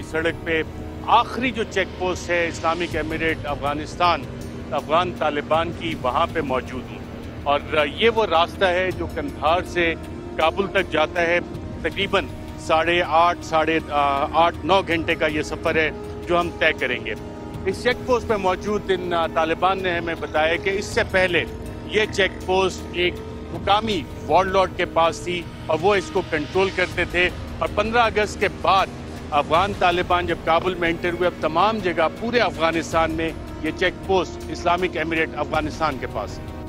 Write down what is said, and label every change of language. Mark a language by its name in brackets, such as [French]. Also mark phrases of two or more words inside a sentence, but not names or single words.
[Urdu] سڑک پہ آخری جو چیک پوسٹ ہے اسلامک ایمریٹ افغانستان افغان طالبان کی، وہاں پہ موجود ہوں، اور یہ وہ راستہ ہے جو کندھار سے کابل تک جاتا ہے۔ تقریباً 8.5 گھنٹے کا یہ سفر ہے جو ہم طے کریں گے۔ اس چیک پوسٹ پہ موجود ان طالبان نے ہمیں بتایا کہ اس سے پہلے یہ چیک پوسٹ ایک مقامی [English] ward lord [Urdu] کے پاس تھی اور وہ اس کو کنٹرول کرتے تھے، اور 15 اگست کے بعد افغان طالبان جب کابل میں انٹر ہوئے، اب تمام جگہ پورے افغانستان میں یہ چیک پوسٹ اسلامک ایمریٹ افغانستان کے پاس ہے۔